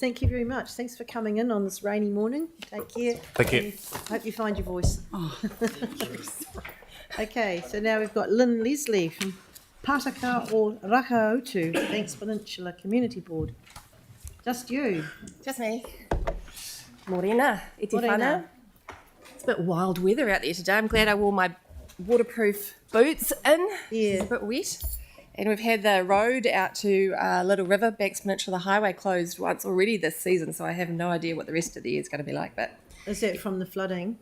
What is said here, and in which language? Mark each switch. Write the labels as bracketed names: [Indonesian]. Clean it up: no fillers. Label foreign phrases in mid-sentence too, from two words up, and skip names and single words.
[English] Thank you very much. Thanks for coming in on this rainy morning. Take care. Thank you. Hope you find your voice. Okay, so now we've got Lynn Leslie from Pataka o Rakaotu, Banks Peninsula Community Board. Just you. Just me. [Māori] Morena, e te [English] Morena. whānau. It's a bit wild weather out there today. I'm glad I wore my waterproof boots in. Yeah. It's a bit wet. And we've had the road out to Little River, Banks Peninsula Highway, closed once already this season, so I have no idea what the rest of the year is going to be like. But is that from the flooding?